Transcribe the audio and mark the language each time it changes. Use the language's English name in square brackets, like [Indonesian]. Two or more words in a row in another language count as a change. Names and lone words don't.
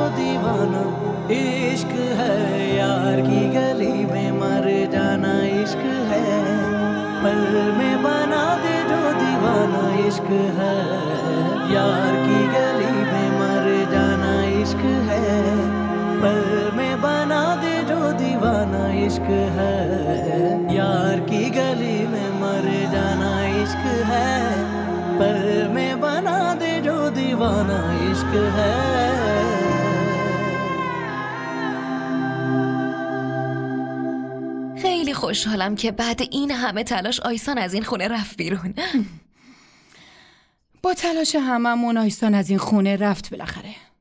[Hindi] दीवाना इश्क है, यार की गली में मर जाना इश्क है, पल में बना दे जो दीवाना इश्क है, यार की गली में मर जाना इश्क है, पल में बना दे जो दीवाना इश्क है, यार की गली में मर जाना इश्क है, पल में बना दे जो दीवाना इश्क है। [Persian] خیلی خوشحالم که بعد این همه تلاش آیسان از این خونه رفت بیرون. با تلاش هممون آیسان از این خونه رفت بالاخره.